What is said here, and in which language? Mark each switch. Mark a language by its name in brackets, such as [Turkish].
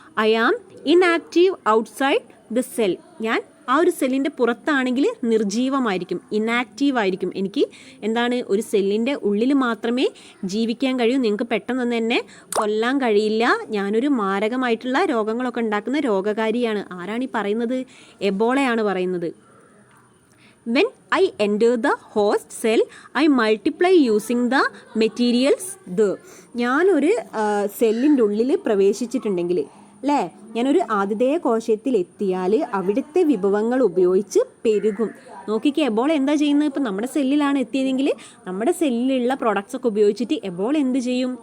[English] I am inactive outside the cell. [Malayalam] ഞാൻ ആ ഒരു സെല്ലിൻ്റെ പുറത്താണെങ്കിൽ നിർജീവമായിരിക്കും, ഇനാക്റ്റീവ് ആയിരിക്കും. എനിക്ക് എന്താണ്? ഒരു സെല്ലിൻ്റെ ഉള്ളിൽ മാത്രമേ ജീവിക്കാൻ കഴിയൂ. നിങ്ങൾക്ക് പെട്ടെന്നൊന്നും എന്നെ കൊല്ലാൻ കഴിയില്ല. ഞാനൊരു മാരകമായിട്ടുള്ള രോഗങ്ങളൊക്കെ ഉണ്ടാക്കുന്ന രോഗകാരിയാണ്. ആരാണ് ഈ പറയുന്നത്? എബോളയാണ് പറയുന്നത്. [English] When I enter the host cell, I multiply using the materials there. [Malayalam] ഞാനൊരു സെല്ലിൻ്റെ ഉള്ളിൽ പ്രവേശിച്ചിട്ടുണ്ടെങ്കിൽ, അല്ലേ, ഞാനൊരു ആതിഥേയ കോശത്തിൽ എത്തിയാൽ അവിടുത്തെ വിഭവങ്ങൾ ഉപയോഗിച്ച് പെരുകും. നോക്കിക്കേ, എബോള എന്താ ചെയ്യുന്നത്? ഇപ്പം നമ്മുടെ സെല്ലിലാണ് എത്തിയതെങ്കിൽ നമ്മുടെ സെല്ലിലുള്ള പ്രോഡക്റ്റ്സ് ഒക്കെ ഉപയോഗിച്ചിട്ട് എബോള എന്ത് ചെയ്യും?